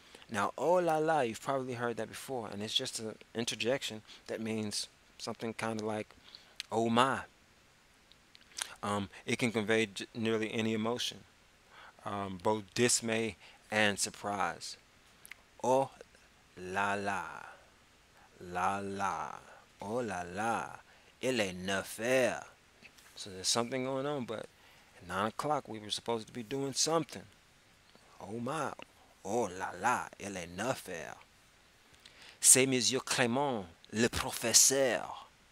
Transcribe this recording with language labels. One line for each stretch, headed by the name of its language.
English: Now, oh la la, you've probably heard that before, and it's just an interjection that means something kind of like, oh my. It can convey nearly any emotion, both dismay and surprise.
French: Oh la la, la la, oh la la, il est 9 heures.
English: So there's something going on, but at 9 o'clock we were supposed to be doing something. Oh my,
French: oh la la, il est 9 heures. C'est Monsieur Clément, le professeur.